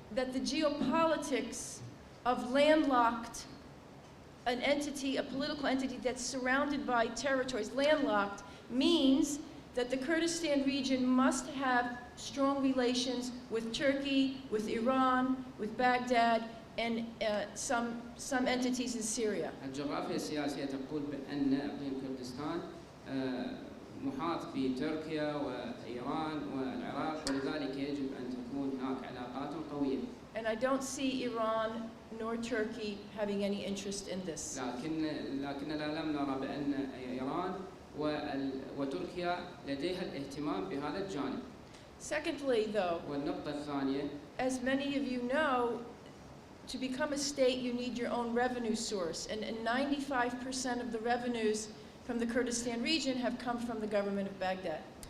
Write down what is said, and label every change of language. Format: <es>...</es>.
<en>That the geopolitics of landlocked, an entity, a political entity that's surrounded by territories, landlocked, means that the Kurdistan region must have strong relations with Turkey, with Iran, with Baghdad, and some entities in Syria.</en> <ar>الجغرافيا السياسية تقول بأن إقليم كردستان محاط بتركيا وإيران والعراق ولذلك يجب أن تكون هناك علاقات قوية.</ar> <en>And I don't see Iran nor Turkey having any interest in this.</en> <ar>لكننا لم نرى بأن إيران وتركيا لديها الاهتمام بهذا الجانب.</ar> <en>Secondly, though,</en> <ar>والنقطة الثانية,</ar> <en>as many of you know, to become a state you need your own revenue source, and 95% of the revenues from the Kurdistan region have come from the government of Baghdad.</en>